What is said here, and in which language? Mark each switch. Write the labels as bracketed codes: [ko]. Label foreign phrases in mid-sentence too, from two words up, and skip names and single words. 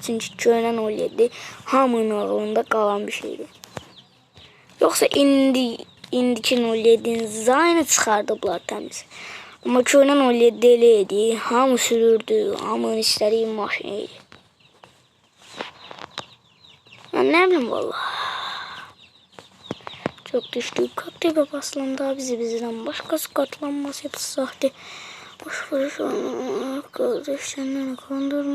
[az] Çünki köhnə 17 hamının ağlında qalan bir şeydir. Yoxsa indiki 17-nin zayını çıxardıblar təmiz. Amma köhnə 17 elə idi. Hamı sürürdü. Hamının istədiyi maşını idi. Nə bilim valla. [tr] Çok düştük. Kalktı basılanda bizden başkası katlanmaz hepsi sahte. Boş boş arkadaşlarını kandırma.